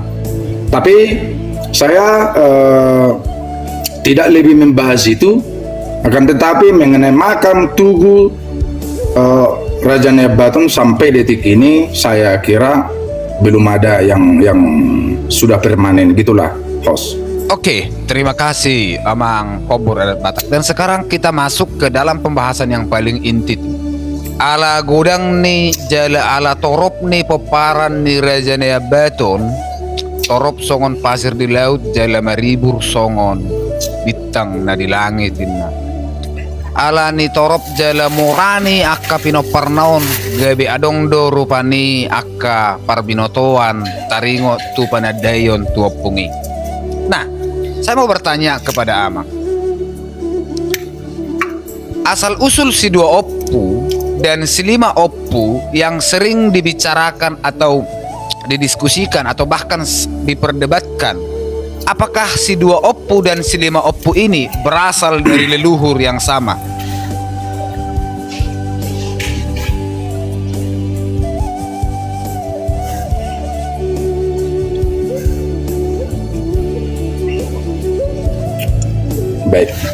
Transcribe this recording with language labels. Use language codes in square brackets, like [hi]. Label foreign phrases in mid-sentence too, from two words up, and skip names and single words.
[id] Tapi saya tidak lebih membahas itu, akan tetapi mengenai makam Tugu Raja Ambaton sampai detik ini saya kira belum ada yang sudah permanen, gitulah, host. Oke, terima kasih Amang Kobor Adat Batak. Dan sekarang kita masuk ke dalam pembahasan yang paling inti. [bbc] Ala godang nih, jala ala torop nih peparan nih Raja Ambaton. Torop songon pasir di laut, jala maribur songon bintang na di langit inna. Ala ni torop jala murani akka pinoparnaon, gabi adong do rupani akka parbinotoan taringo tu panadayon tuopungi. [id] Nah, saya mau bertanya kepada Amang, asal usul si dua oppu dan si lima oppu yang sering dibicarakan atau didiskusikan atau bahkan diperdebatkan, apakah si dua oppu dan si lima oppu ini berasal dari leluhur yang sama? Baik.